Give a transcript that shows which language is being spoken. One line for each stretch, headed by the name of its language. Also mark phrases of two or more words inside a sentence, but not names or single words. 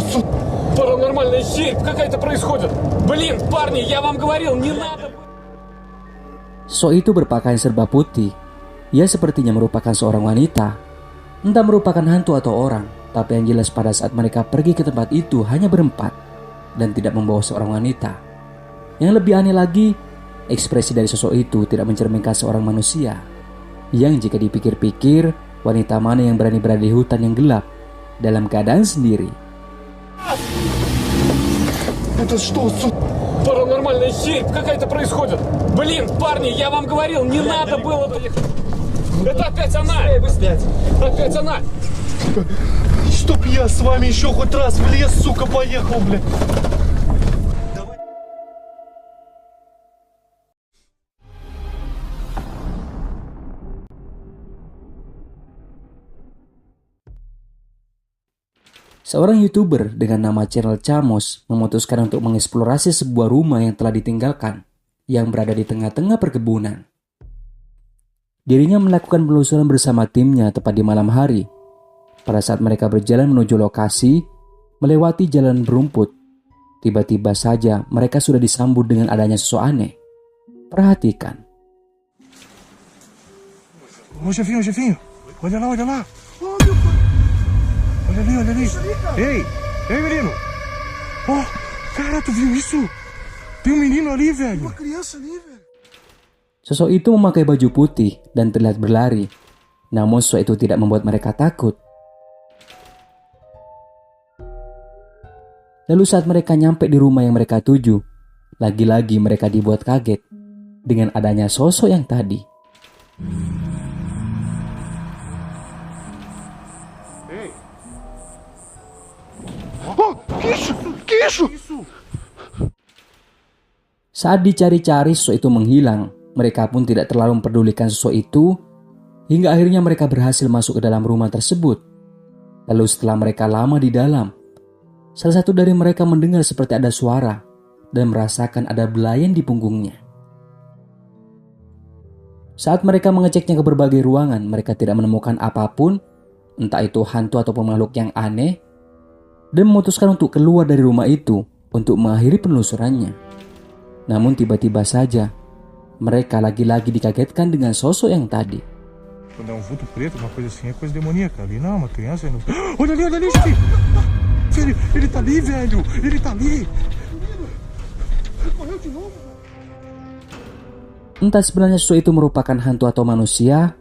Russian: Паранормальная херь какая-то происходит! Блин, парни, я вам говорил, не надо!
Indonesian: Sosok itu berpakaian serba putih. Ia sepertinya merupakan seorang wanita. Entah merupakan hantu atau orang, tapi yang jelas pada saat mereka pergi ke tempat itu hanya berempat dan tidak membawa seorang wanita. Yang lebih aneh lagi, ekspresi dari sosok itu tidak mencerminkan seorang manusia. Yang jika dipikir-pikir, wanita mana yang berani berada di hutan yang gelap dalam keadaan sendiri.
Russian: Это что, Паранормальная херь какая-то происходит! Блин, парни, я вам говорил, не надо было... Это опять она! Опять она! Чтоб я с вами еще хоть раз в лес, сука, поехал, блядь.
Indonesian: Seorang YouTuber dengan nama channel Chamos memutuskan untuk mengeksplorasi sebuah rumah yang telah ditinggalkan yang berada di tengah-tengah perkebunan. Dirinya melakukan penelusuran bersama timnya tepat di malam hari. Pada saat mereka berjalan menuju lokasi, melewati jalan berumput, tiba-tiba saja mereka sudah disambut dengan adanya sosok aneh. Perhatikan.
Portuguese: Ô, chefinho, chefinho. Olha lá, olha lá. Olha ali, olha ali. Ei, ei, menino. Ó, cara, tu viu isso? Tem um menino ali, velho. Uma criança ali, velho.
Indonesian: Sosok itu memakai baju putih dan terlihat berlari. Namun sosok itu tidak membuat mereka takut. Lalu saat mereka nyampe di rumah yang mereka tuju, lagi-lagi mereka dibuat kaget dengan adanya sosok yang tadi.
Portuguese: Ó, que isso? Que isso?
Indonesian: Saat dicari-cari sosok itu menghilang, mereka pun tidak terlalu memperdulikan sosok itu, hingga akhirnya mereka berhasil masuk ke dalam rumah tersebut. Lalu setelah mereka lama di dalam, salah satu dari mereka mendengar seperti ada suara dan merasakan ada belayan di punggungnya. Saat mereka mengeceknya ke berbagai ruangan, mereka tidak menemukan apapun, entah itu hantu atau makhluk yang aneh, dan memutuskan untuk keluar dari rumah itu untuk mengakhiri penelusurannya. Namun tiba-tiba saja, mereka lagi-lagi dikagetkan dengan sosok yang tadi.
Portuguese: Quando é um vulto preto, uma coisa assim, é coisa demoníaca. Ali não, uma criança. Não... Olha ali, chefinho. Ele tá ali, velho. Ele tá ali. Correu de novo.
Indonesian: Entah sebenarnya sosok itu merupakan hantu atau manusia.